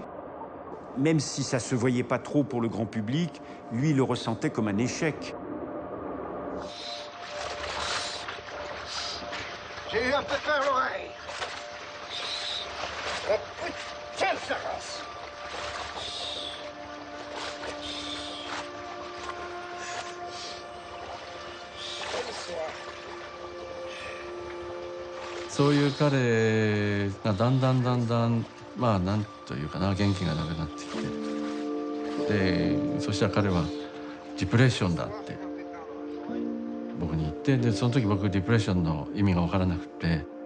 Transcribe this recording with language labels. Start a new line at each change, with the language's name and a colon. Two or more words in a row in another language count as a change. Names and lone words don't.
French: Même si ça ne se voyait pas trop pour le grand public, lui, il le ressentait comme un échec. J'ai eu un peu peur l'oreille. Oh putain de sa race.
Japanese: そういう彼がだんだんまあなんというかな、元気がなくなってきて、でそしたら彼はディプレッションだって僕に言って、でその時僕ディプレッションの意味が分からなくて、